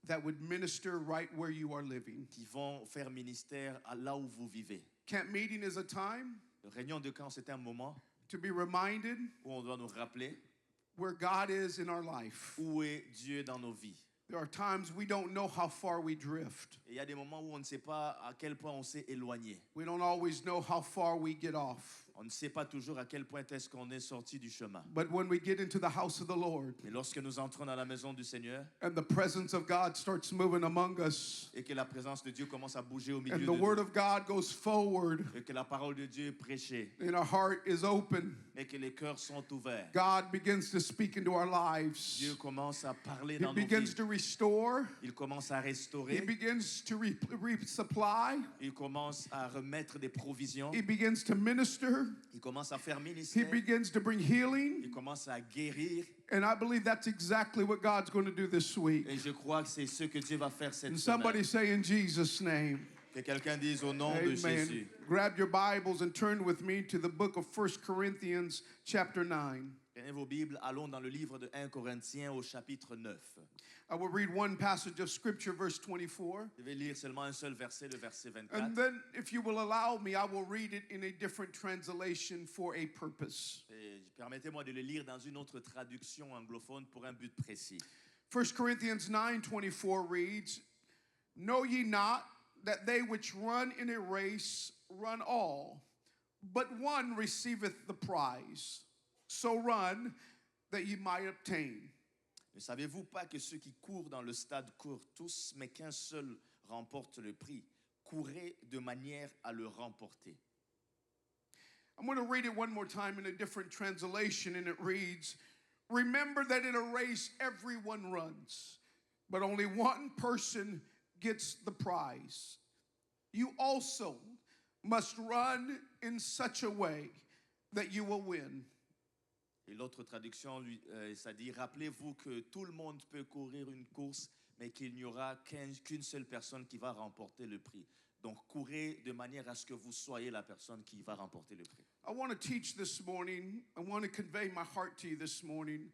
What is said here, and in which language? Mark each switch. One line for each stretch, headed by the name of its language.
English: that would minister right where you are living.
French: qui vont faire ministère à là où vous vivez.
English: Camp meeting is a time
French: La réunion de camp, c'est un moment
English: to be reminded
French: où on doit nous rappeler
English: where God is in our life.
French: où est Dieu dans nos vies.
English: There are times we don't know how far we drift.
French: Et il y a des moments où on ne sait pas à quel point on s'est éloigné.
English: We don't always know how far we get off.
French: On ne sait pas toujours à quel point est-ce qu'on est sorti du chemin.
English: But when we get into the house of the Lord
French: Mais lorsque nous entrons dans la maison du Seigneur
English: and the presence of God starts moving among us
French: et que la présence de Dieu commence à bouger au milieu
English: and
French: de
English: the
French: nous
English: word of God goes forward
French: et que la parole de Dieu est prêchée
English: and our heart is open,
French: et que les cœurs sont ouverts,
English: God begins to speak into our lives.
French: Dieu commence à parler
English: He
French: dans nos
English: begins
French: vies.
English: to restore.
French: Il commence à
English: He
French: restaurer.
English: begins to resupply.
French: Il commence à remettre des provisions.
English: He begins to minister.
French: Il commence à faire
English: He
French: ministère.
English: begins to bring healing.
French: Il commence à guérir.
English: And I believe that's exactly what God's going to do this week.
French: Et je crois que c'est ce que Dieu va faire cette
English: And
French: semaine.
English: somebody say in Jesus' name.
French: Que quelqu'un dise au nom de Jésus.
English: Amen. Grab your Bibles and turn with me to the book of 1 Corinthians chapter 9.
French: Prenez vos Bibles, allons dans le livre de 1 Corinthiens au chapitre 9.
English: I will read one passage of scripture, verse 24.
French: Je vais lire seulement un seul verset, le verset 24.
English: And then, if you will allow me, I will read it in a different translation for a purpose.
French: Et permettez-moi de le lire dans une autre traduction anglophone pour un but précis.
English: 1 Corinthians 9:24 reads, Know ye not that they which run in a race run all, but one receiveth the prize. So run that ye might obtain.
French: Ne savez-vous pas que ceux qui courent dans le stade courent tous, mais qu'un seul remporte le prix? Courez de manière à le remporter.
English: I'm going to read it one more time in a different translation, and it reads, Remember that in a race everyone runs, but only one person gets the prize. You also must run in such a way that you will win.
French: Et l'autre traduction, ça dit, rappelez-vous que tout le monde peut courir une course, mais qu'il n'y aura qu'une seule personne qui va remporter le prix. Donc, courez de manière à ce que vous soyez la personne qui va remporter le prix.
English: I want to teach this morning. I want to convey my heart to you this morning.